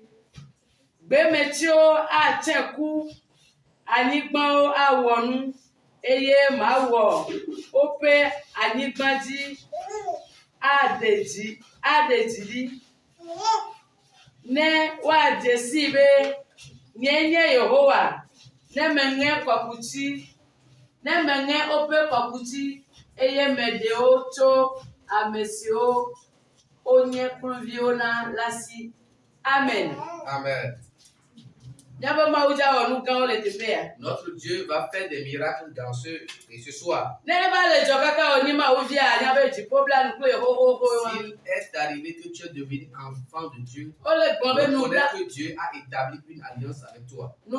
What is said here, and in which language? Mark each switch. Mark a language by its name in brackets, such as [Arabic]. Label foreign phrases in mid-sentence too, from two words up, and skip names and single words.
[Ewe] Gbemetsiwo atse ku, anyigbawo awɔ nu eye mawɔ woƒe anyigba dzi aɖe dzi ɖi ne woadze si be nye Yehowa ne meŋe kɔkuti woƒe kɔkuti eye meɖe wo tso ame siwo wonye kluviwo na la si. Amen. Amen. [French] Notre Dieu va faire des miracles dans ce soir. S'il est arrivé que tu es devenu enfant de Dieu, reconnais que Dieu a établi une alliance avec toi.